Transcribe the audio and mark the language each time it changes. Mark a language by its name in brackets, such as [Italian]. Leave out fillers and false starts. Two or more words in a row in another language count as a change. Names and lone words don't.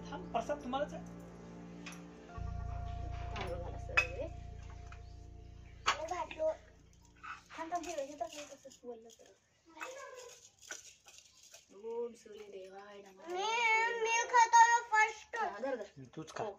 [Marathi] प्रसाद तुम्हालाच आहे. तांदूळ घाला सगळे. थांब थांब हे तसंच बोललं तर. [Sanskrit] ओम सूर्य देवाय नमः. [Marathi] मी खातो फर्स्ट. धर धर. तूच खा.